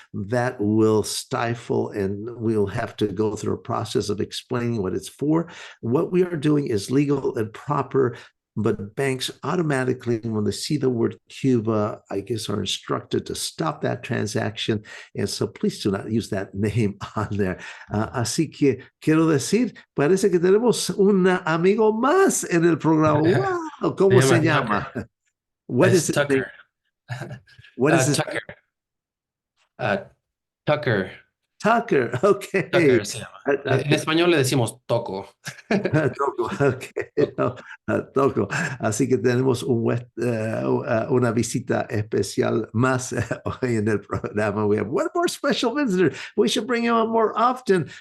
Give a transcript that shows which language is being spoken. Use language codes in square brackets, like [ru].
[en] That will stifle and we'll have to go through a process of explaining what it's for. What we are doing is legal and proper, but banks automatically, when they see the word Cuba, I guess are instructed to stop that transaction. And so please do not use that name on there. [es] Así que quiero decir, parece que tenemos un amigo más en el programa. ¡Wow! ¿Cómo se llama? [en] What is his Tucker. name? What is his Tucker. Tucker. Tucker, okay. [es] Tucker se llama. En español le decimos Toco. Toco, okay. Toco. Así que tenemos una visita especial más hoy en el programa. [en] We have one more special visitor. We should bring him on more often.